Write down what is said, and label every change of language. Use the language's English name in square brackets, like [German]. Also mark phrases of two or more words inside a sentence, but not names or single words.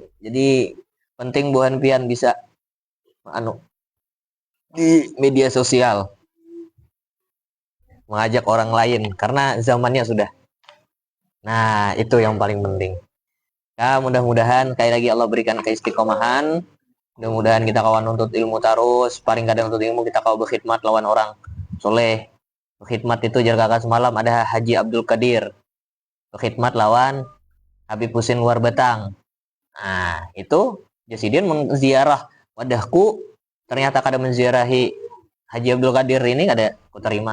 [Indonesian] Jadi penting [Banjar] buhan pian [Indonesian] bisa di media sosial mengajak orang lain karena zamannya sudah. Nah, itu yang paling penting. Ya, mudah-mudahan sekali lagi Allah berikan keistiqomahan. Mudah-mudahan kita kawan nuntut ilmu terus, paling kadang nuntut ilmu kita kawan berkhidmat lawan orang soleh. Berkhidmat itu jar kakak semalam ada Haji Abdul Qadir. Berkhidmat lawan Habib Husin Luar Batang. [Banjar] Nah, itu Jasidin menziarah wadahku, ternyata kada menziarahi Haji Abdul Qadir ini kada ku terima.